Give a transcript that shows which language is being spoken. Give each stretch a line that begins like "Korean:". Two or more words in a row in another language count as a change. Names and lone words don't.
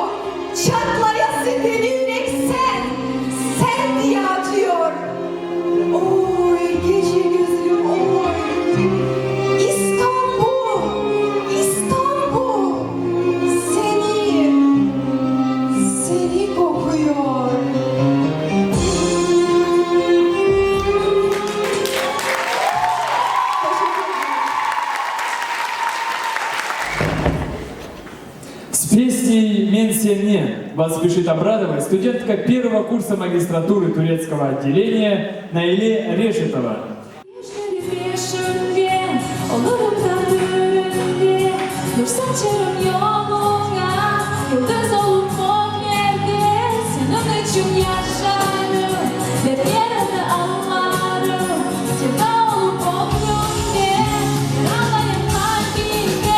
Turkish: Çatlayası deli yürek sen, sen diye atıyor. Oy gece gözlüm oy. İstanbul, İstanbul, seni kokuyor.
Russian: С песней «Мен сен не» вас спешит обрадовать студентка первого курса магистратуры турецкого отделения Наиле Решетова.
Turkish: Peşinde olurum da düğünde. Nur saçarım yoluna, yıldız olup o yerde. Senin için yaşarım, hep yerinde ağlarım. Sevda olup o yönde, yaralayım kalbimde.